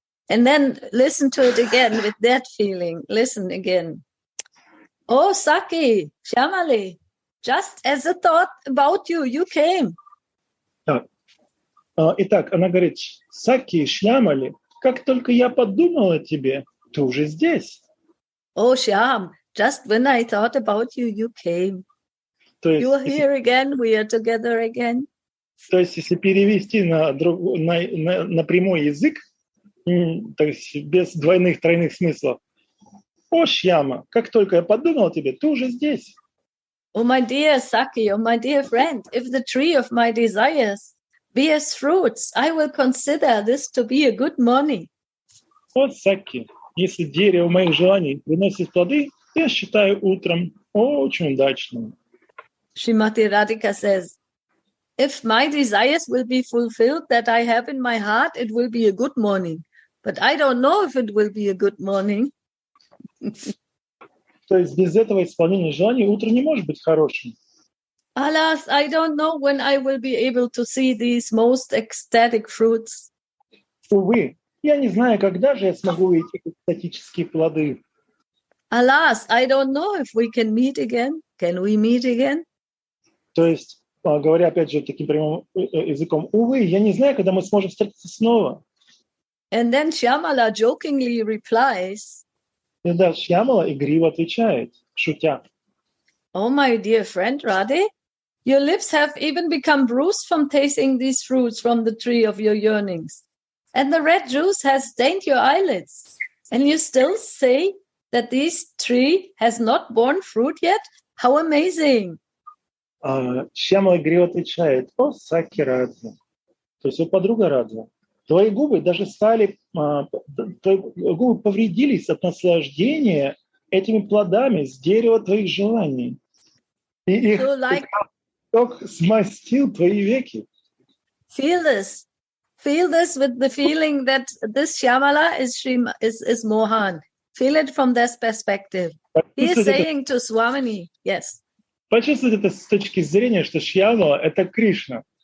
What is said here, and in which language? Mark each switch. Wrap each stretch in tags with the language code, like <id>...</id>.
<en>And then listen to it again with that feeling. Listen again. Oh, Saki, Shyamali, just as a thought about you, you came.</en> <ru>Итак, она говорит: Саки, Шьямали, как только я подумала о тебе, ты уже здесь.</ru> <en>Oh, Shyam, just when I thought about you, you came. You are here again, we are together again.</en> <ru>То есть, если перевести на прямой язык, то есть без двойных, тройных смыслов, о, Шьяма, как только я подумал о тебе, ты уже здесь.</ru> <en>Oh, my dear Saki, oh, my dear friend, if the tree of my desires bears fruits, I will consider this to be a good morning.</en> <ru>О, Саки, если дерево моих желаний приносит плоды, я считаю утром очень удачным.</ru> <en>Srimati Radhika says, if my desires will be fulfilled that I have in my heart, it will be a good morning. But I don't know if it will be a good morning.</en> <ru>То есть без этого исполнения желаний утро не может быть хорошим.</ru> <en>Alas, I don't know when I will be able to see these most ecstatic fruits.</en> <ru>Увы, я не знаю, когда же я смогу увидеть эти экстатические плоды.</ru> <en>Alas, I don't know if we can meet again. can we meet again?</en> <ru>То есть, говоря опять же таким прямым языком, увы, я не знаю, когда мы сможем встретиться снова.</ru> <en>And then Shyamala jokingly replies,</en> <ru>И да, Шьямала игриво отвечает, шутя.</ru> <en>"Oh, my dear friend Radhe, your lips have even become bruised from tasting these fruits from the tree of your yearnings. And the red juice has stained your eyelids. And you still say that this tree has not borne fruit yet? How amazing!"</en> <ru>Шьямала игриво отвечает, о, Саки Радха, то есть, о, подруга Радха, твои губы даже стали, твои губы повредились от наслаждения этими плодами с дерева твоих желаний. И их сок смастил твои веки.</ru> <en>Feel this with the feeling that this Shyamala is Mohan. Feel it from this perspective. He is saying to Swamini, yes.</en> <ru>Почувствуйте это с точки зрения, что Шьямала — это Кришна.</ru>